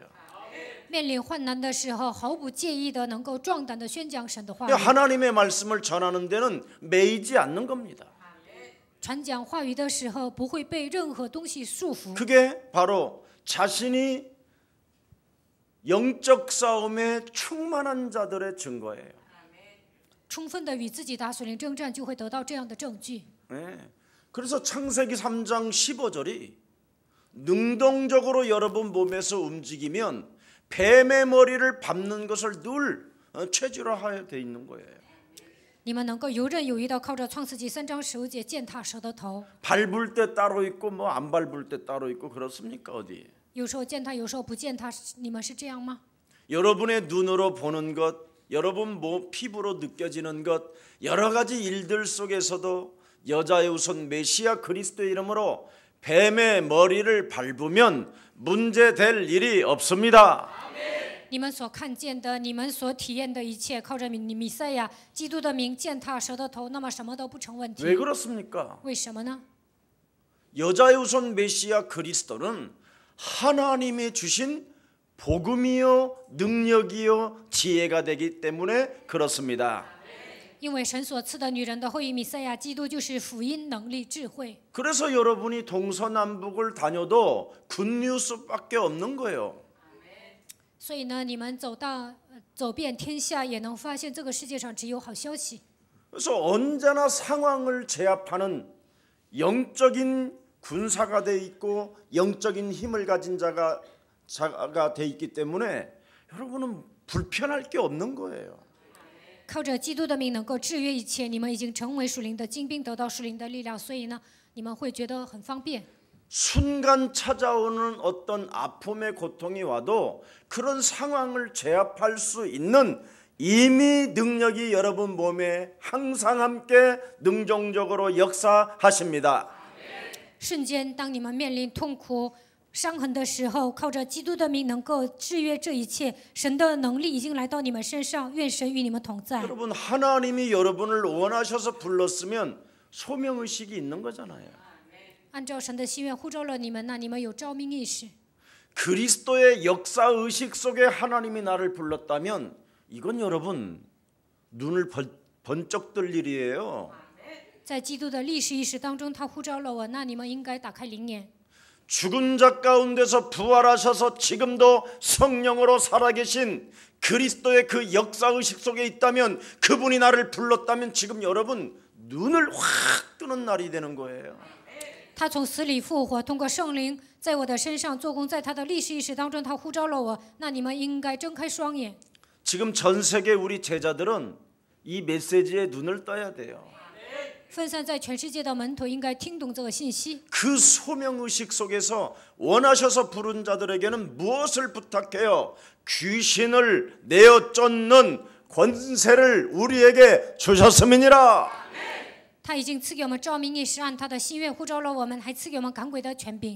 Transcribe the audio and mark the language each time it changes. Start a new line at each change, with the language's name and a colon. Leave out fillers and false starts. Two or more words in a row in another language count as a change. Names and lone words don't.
Chinese: 面临患难的时候，毫不介意的能够壮胆的宣讲神的话语。
Korean: 하나님의 말씀을 전하는 데는 매이지 않는 겁니다.
Chinese: 传讲话语的时候，不会被任何东西束缚。
Korean: 그게 바로 자신이 영적 싸움에 충만한 자들의 증거예요.
Chinese: 充分的与自己打属灵征战，就会得到这样的证据。
Korean: 네. 그래서 창세기 3장 15절이 능동적으로 여러분 몸에서 움직이면 뱀의 머리를 밟는 것을 늘 체질화하여 돼 있는 거예요.
Chinese: 你们能够游刃有余的靠着创世纪3章15节践踏蛇的头，
Korean: 밟을 때 따로 있고 뭐 안 밟을 때 따로 있고 그렇습니까 어디?
Chinese: 有时候践踏，有时候不践踏，你们是这样吗？
Korean: 여러분의 눈으로 보는 것, 여러분 피부로 느껴지는 것, 여러 가지 일들 속에서도 여자의 우선 메시아 그리스도의 이름으로 뱀의 머리를 밟으면 문제될 일이 없습니다.
Chinese: 你们所看见的，你们所体验的一切，靠着弥赛亚基督的名践踏蛇的头，那么什么都不成问题。
Korean: 왜 그렇습니까?
Chinese: 为什么呢？
Korean: 여자의 우선 메시아 그리스도는 하나님이 주신 복음이요 능력이요 지혜가 되기 때문에 그렇습니다.
Chinese: 因为神所赐的女人的后裔弥赛亚基督就是福音、能力、智慧。
Korean: 그래서 여러분이 동서남북을 다녀도 굿뉴스밖에 없는 거예요.
Chinese: 所以呢，你们走遍天下，也能发现这个世界上只有好消息。
Korean: 그래서 언제나 상황을 제압하는 영적인 군사가 돼 있고 영적인 힘을 가진 자가 돼 있기 때문에 여러분은 불편할 게 없는 거예요.
Chinese: 靠着基督的名能够制约一切，你们已经成为属灵的精兵，得到属灵的力量，所以呢，你们会觉得很方便。
Korean: 순간 찾아오는 어떤 아픔의 고통이 와도 그런 상황을 제압할 수 있는 이미 능력이 여러분 몸에 항상 함께 능동적으로 역사하십니다.
Chinese: 瞬间，当你们面临痛苦、伤痕的时候，靠着基督的名能够制约这一切，神的能力已经来到你们身上，愿神与你们同在。
Korean: 여러분 하나님이 여러분을 원하셔서 불렀으면 소명의식이 있는 거잖아요.
Chinese: 按照神的心愿呼召了你们，那你们有召命意识。
Korean: 그리스도의 역사의식 속에 하나님이 나를 불렀다면 이건 여러분 눈을 번쩍 뜰 일이에요.
Chinese: 在基督的历史意识当中，他呼召了我，那你们应该打开灵眼。
Korean: 죽은 자 가운데서 부활하셔서 지금도 성령으로 살아계신 그리스도의 그 역사의식 속에 있다면 그분이 나를 불렀다면 지금 여러분 눈을 확 뜨는 날이 되는 거예요.
Chinese: 他从死里复活，通过圣灵在我的身上做工，在他的历史意识当中，他呼召了我，那你们应该睁开双眼。
Korean: 지금 전 세계 우리 제자들은 이 메시지에 눈을 떠야 돼요.
Chinese: 分散在全世界的门徒应该听懂这个信息。
Korean: 그 소명의식 속에서 원하셔서 부른 자들에게는 무엇을 부탁해요? 귀신을 내어 쫓는 권세를 우리에게 주셨음이니라.
Chinese: 他已经赐给我们召命意识，按他的心愿呼召了我们，还赐给我们赶鬼的权柄。